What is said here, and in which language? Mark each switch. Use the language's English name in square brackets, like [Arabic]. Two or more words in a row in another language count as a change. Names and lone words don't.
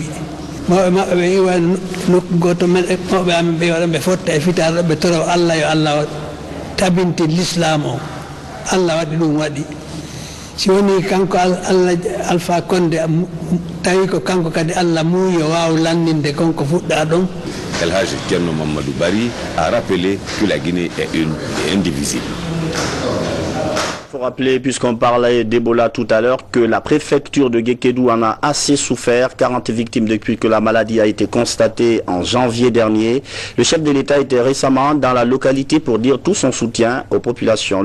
[Fula] Mawɓe maɓɓe ɓe iwa nokku goto men mawɓe amen ɓe waɗa ɓe fotta e fitar ɓe toro Allah yo Allah tabinti l'islam o. Allah waɗi ɗum waɗi. Si woni kanko Allah Alpha Condé tawi ko kanko kadi Allah muuyi o wawa lanninde konko fuɗɗa ɗon. [French] Elhadji Kerno Mamadou Bari a rappelé que la Guinée est une et indivisible. Il faut rappeler, puisqu'on parlait d'Ebola tout à l'heure, que la préfecture de Guékédou en a assez souffert. 40 victimes depuis que la maladie a été constatée en janvier dernier. Le chef de l'État était récemment dans la localité pour dire tout son soutien aux populations.